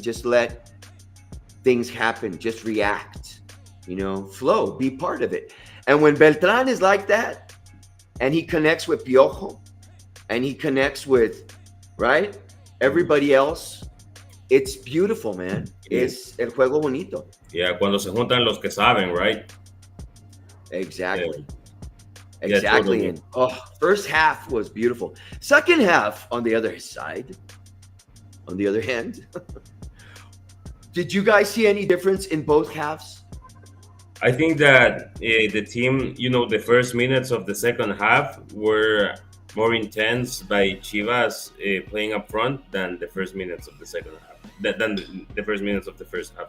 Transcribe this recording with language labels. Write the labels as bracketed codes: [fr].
[en] Just let things happen. Just react. Flow. Be part of it. And when Beltran is like that, and he connects with Piojo, and he connects with, right, everybody else, it's beautiful, man. [es] Es el juego bonito. Yeah, cuando se juntan los que saben, right? [en] Exactly. Yeah, Exactly. totally. And first half was beautiful. Second half, on the other hand, did you guys see any difference in both halves? I think that the team, the first minutes of the second half were more intense by Chivas playing up front than the first minutes of the second half, than the first minutes of the first half.